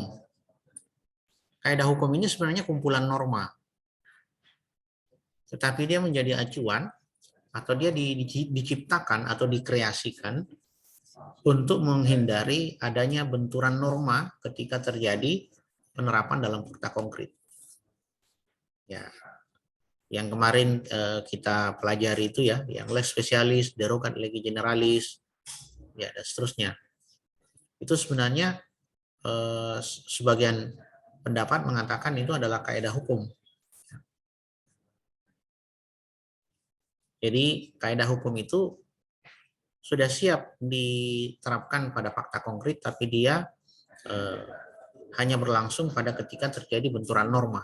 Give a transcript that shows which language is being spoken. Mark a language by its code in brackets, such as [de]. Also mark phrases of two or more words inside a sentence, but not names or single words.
[id] Kaidah hukum ini sebenarnya kumpulan norma, tetapi dia menjadi acuan atau dia diciptakan atau dikreasikan untuk menghindari adanya benturan norma ketika terjadi penerapan dalam fakta konkret. Ya, yang kemarin kita pelajari itu ya, yang [la] lex specialis, derogat legi generalis, [id] ya dan seterusnya. Itu sebenarnya sebagian pendapat mengatakan itu adalah kaidah hukum. Jadi kaidah hukum itu sudah siap diterapkan pada fakta konkret, tapi dia hanya berlangsung pada ketika terjadi benturan norma.